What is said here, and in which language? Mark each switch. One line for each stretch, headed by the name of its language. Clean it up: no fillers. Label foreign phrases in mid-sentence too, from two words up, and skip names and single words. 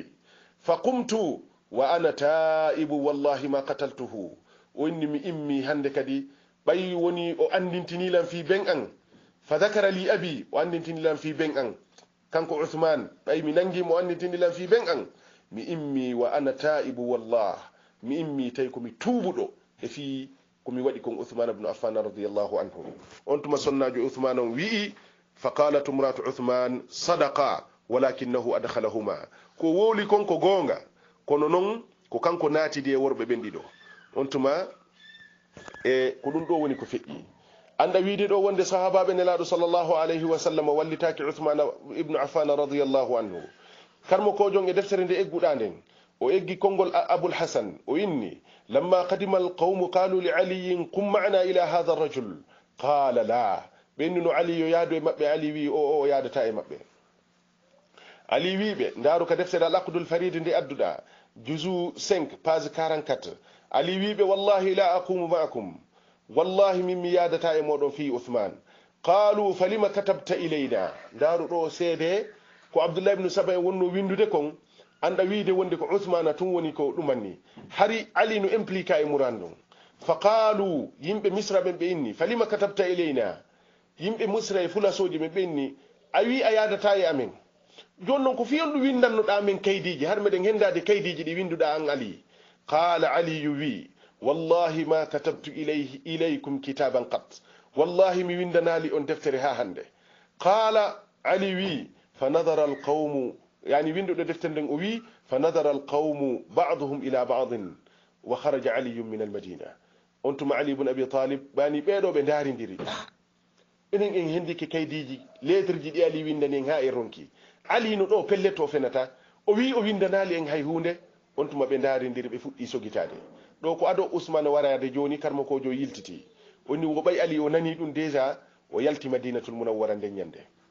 Arabic: فقمت وأنا تائب والله ما قتلته
Fula: o inni mi immi hande kadi ɓayi woni o andintinilan fi ben an.
Arabic: فذكر لي أبي
Fula: o andintinilan fi ben an kanko uthman ɓayi mi nangimo o andintinilan fi ben an. mi immi
Arabic: وأنا تائب والله
Fula: mi immi tawi komi tuubuɗo e fi komi waɗi kon uthman ibn affan
Arabic: رضي الله عنه.
Fula: on tuma sonnajo uthman on wi'i
Arabic: فقالت امرأة عثمان صدق ولكنه أدخلهما
Fula: ko wowli kon ko gonga kono noon ko kanko naatidi e worɓe ɓen ɗiɗo. on tuma e ko ɗum ɗo woni ko feƴƴi. anda wiide ɗo wonde sahabaɓe nelaɗo
Arabic: صلى الله عليه وسلم
Fula: wallitaki uthman ibnu affan
Arabic: رضي الله عنه.
Fula: karmo kojon e deftere nde egguɗa nden o eggi konngol abul hasan o inni
Arabic: لما قدم القوم قالوا لعلي قم معنا إلى هذا الرجل قال لا
Fula: ɓenni no ali yo yaadu e maɓɓe. ali wi o yaadata e maɓɓe. ali wiɓe ndaaru ka deftere al aqdul farid nde adduɗa juzu 5 page 44 ali wiɓe
Arabic: والله لا أقوم معكم
Fula: wallahi min mi yaadata e moɗon fi uthman.
Arabic: قالوا فلم كتبت إلينا
Fula: ndaaru ɗo seede ko abdoullah ibnu saba en wonno windude kon anda wiide wonde ko uthmana tun woni ko ɗumanni hari ali no impliqua e muran ɗum.
Arabic: فقالوا
Fula: yimɓe misra ɓen ɓe inni
Arabic: فلم كتبت إلينا
Fula: yimɓe misra e fulasoji ɓen ɓe inni a wi a yadata e amen joni noon ko fiyon ɗum windannoɗa men kaydiji har meɗen hendade kaydiji ɗi winduɗa an ali.
Arabic: قال علي
Fula: wi
Arabic: والله ما كتبت إليكم كتابا قط
Fula: wallahi mi windanali on deftere ha hande.
Arabic: قال علي
Fula: wi
Arabic: فنظر القوم يعني
Fula: winduɗo deftere nden o wi
Arabic: فنظر القوم بعضهم إلى بعض وخرج علي من المدينة.
Fula: on tuma ali ibn abi talib ɓani ɓeɗo ɓe daridiri enen en hendiki kaydiji lettre ji ɗi ali windani en ha e ronki. ali no ɗo pellet o fenata o wi o windanali en hay hunde. on tuma ɓe daridiri ɓe fuɗɗi sogitade ɗo ko ado ousmane warade joni karmo kojo yiltiti onni wo ɓay ali o nani ɗum déjà o yalti madinatul munawwara nden ñande.